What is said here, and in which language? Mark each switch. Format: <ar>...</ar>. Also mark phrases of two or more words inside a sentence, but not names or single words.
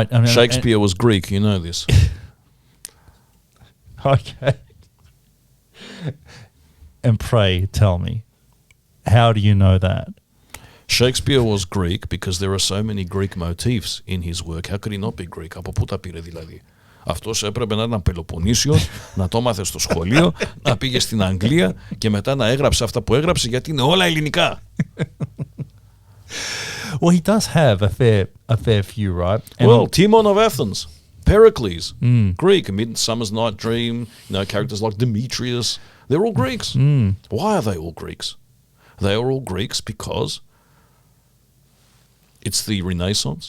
<en>Shakespeare was Greek, you know this. Okay. And pray tell me, how do you know that? Shakespeare was Greek because there are so many Greek motifs in his work. How could he not be Greek?</en> <el>Από πού τα πήρε δηλαδή? Αυτός έπρεπε να ήταν Πελοποννήσιος, να το μάθε στο σχολείο, να πήγε στην Αγγλία και μετά να έγραψε αυτά που έγραψε γιατί είναι όλα ελληνικά.</el> <en>Well, he does have a fair few, right? And well, Timon of Athens, Pericles, Greek, Midsummer's Night Dream, characters like Demetrius, they're all Greeks. Why are they all Greeks? They are all Greeks because it's the Renaissance.</en>